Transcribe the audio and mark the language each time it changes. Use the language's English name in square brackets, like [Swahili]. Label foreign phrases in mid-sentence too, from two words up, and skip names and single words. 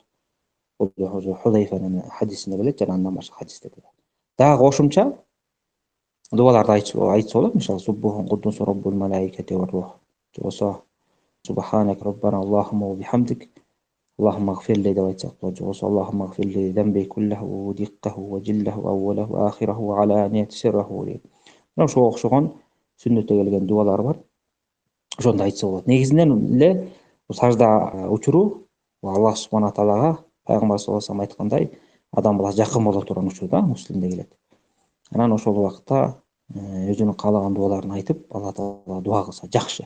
[Kyrgyz] Бул Худайфанын хадисинде келет, жана андан башка хадистерде. Дагы кошумча дуаларды айтса болот. Мисалы, [Arabic] سبوح قدوس رب الملائكة والروح. [Kyrgyz] Же болсо [Arabic] سبحانك ربنا اللهم وبحمدك اللهم اغفر لي [Kyrgyz] деп айтсак болот. Же болсо [Arabic] اللهم اغفر لي ذنبي كله دقه وجله وأوله وآخره وعلانيته وسره. [Kyrgyz] Ошого окшогон сүннөттө келген дуалар бар. Ошондо айтса болот. Негизинен эле сажда учуру [Arabic] الله سبحانه وتعالى [Kyrgyz] пайгамбар [Arabic] صلى الله عليه وسلم [Kyrgyz] айткандай, адам баласы жакын боло турган учур да, Муслимде келет. Анан ошол убакытта өзүнүн каалаган дуаларын айтып, [Arabic] الله تعالى [Kyrgyz] дуа кылса жакшы.